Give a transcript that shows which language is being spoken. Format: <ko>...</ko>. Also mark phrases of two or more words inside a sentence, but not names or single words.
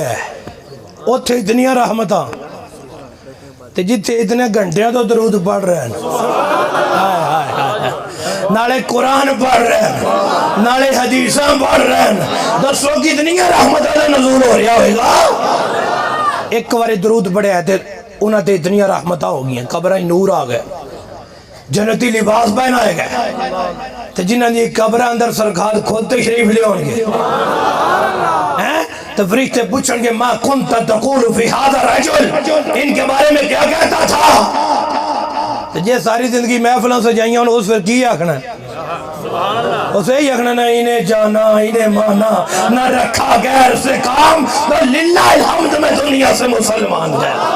<pa>ہے اوتھے اتنیاں رحمتاں تے جتھے اتنے گھنٹیاں تو درود پڑھ رہے ہیں نالے قرآن پڑھ رہے ہیں نالے حدیثاں پڑھ رہے ہیں دسو کتنیاں رحمتاں دا نزول ہو رہا ہوئے گا ایک واری درود پڑھے ہے تے انہاں تے اتنیاں رحمتاں ہو گئی ہیں قبریں نور آ گئے جنتی لباس پہنائے گئے تے جنہاں دی قبر اندر سرکار خود تشریف لے ہوں گے</pa> <ur>تو فرشتے پوچھیں گے</ur> <ar>ما کنت تقول فی هذا الرجل</ar> <ur>ان کے بارے میں کیا کہتا تھا تو یہ ساری زندگی محفلوں سے جائیں</ur> <pa>انہوں اس پر کی آکھنا ہے اسے ہی آکھنا</pa> <ur>نہ انہیں جانا انہیں مانا نہ رکھا غیر سے کام تو</ur> <ar>للہ الحمد</ar> <ur>میں دنیا سے مسلمان جائے</ur>